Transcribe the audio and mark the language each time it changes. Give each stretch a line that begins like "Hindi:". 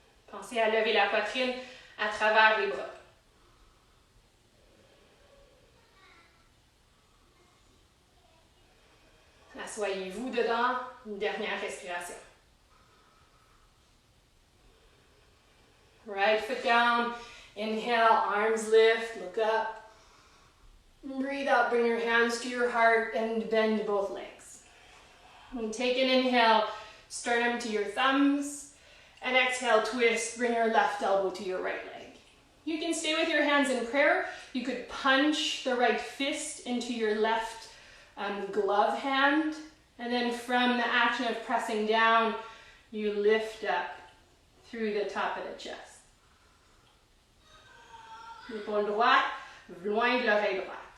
French: Pensez à lever la poitrine à travers les bras. Assoyez-vous dedans, une dernière respiration.
English: Right foot down, inhale, arms lift, look up. Breathe out, bring your hands to your heart and bend both legs. And take an inhale, sternum to your thumbs, and exhale, twist, bring your left elbow to your right leg. You can stay with your hands in prayer. You could punch the right fist into your left glove hand, and then from the action of pressing down, you lift up through the top of the chest.
French: L'épaule droite, loin de l'oreille droite.